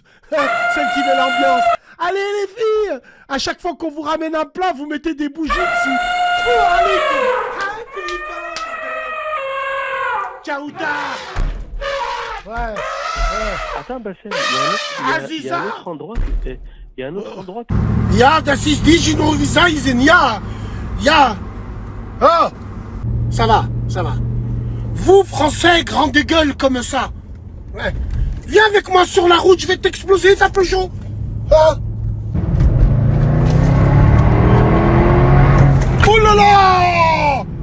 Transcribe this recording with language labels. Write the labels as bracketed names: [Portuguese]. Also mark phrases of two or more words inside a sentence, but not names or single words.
[French] Celle qui met l'ambiance. Allez les filles, à chaque fois qu'on vous ramène un plat, vous mettez des bougies dessus. [English] Allez, happy birthday. [French] Ciao tard. Ouais. Attends, Bassem, il y a un autre endroit. Il y a un autre endroit. [German] Ja, das ist die Novisaisen, ja. [French] Oh, ça va. Vous, Français, grande gueule comme ça. Ouais. Viens avec moi sur la route, je vais t'exploser ta Peugeot. Oh là là.